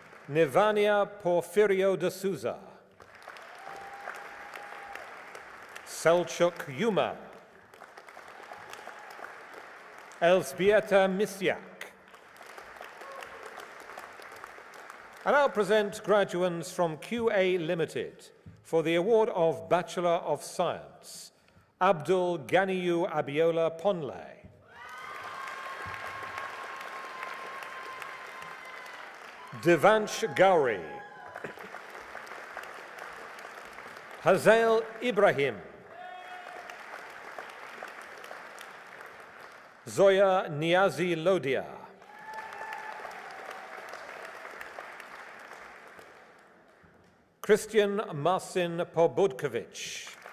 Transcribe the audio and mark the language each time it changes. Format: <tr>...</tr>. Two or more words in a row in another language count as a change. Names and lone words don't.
<en>Nivania Porfirio de Souza, Selçuk Yuma, Elzbieta Misyak. I now present graduates from QA Limited for the award of Bachelor of Science, Abdul Ganiyu Abiola Ponle. Devansh Gowri, Hazael Ibrahim, Zoya Niazi Lodia, Christian Marcin Pobudkovic,</en>